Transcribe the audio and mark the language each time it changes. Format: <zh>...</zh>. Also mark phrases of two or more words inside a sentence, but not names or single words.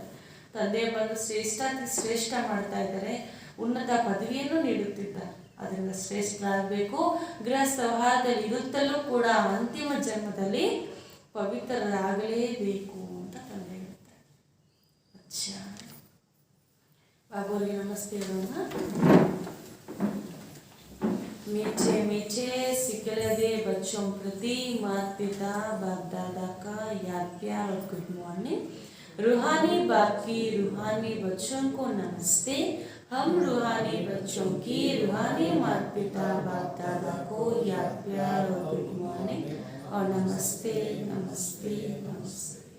<kn>ತಂದೆ ಬಂದು ಶ್ರೇಷ್ಠ ಮಾಡ್ತಾ ಇದ್ದಾರೆ, ಉನ್ನತ ಪದವಿಯನ್ನು ನೀಡುತ್ತಿದ್ದಾರೆ. ಅದರಿಂದ ಶ್ರೇಷ್ಠರಾಗಬೇಕು. ಗೃಹಸ್ಥವ್ಯವಹಾರದಲ್ಲಿ ಇರುತ್ತಲೂ ಕೂಡ ಅಂತಿಮ ಜನ್ಮದಲ್ಲಿ ಪವಿತ್ರರಾಗಲೇಬೇಕು ಅಂತ ತಂದೆ ಹೇಳ್ತಾರೆ. ಅಚ್ಚಾ ಬಾಬೋರಿಗೆ ನಮಸ್ತೆ ಹೇಳೋಣ.</kn> <hi>मीठे मीठे सिकले दे बच्चों प्रति माता पिता बाप दादा का याद प्यार और</hi> <en>good morning.</en> <hi>रूहानी बाप की रूहानी बच्चों को नमस्ते. हम रूहानी बच्चों की रूहानी माता पिता बाप दादा को याद प्यार और</hi> <en>good morning</en> <hi>और नमस्ते नमस्ते नमस्ते.</hi>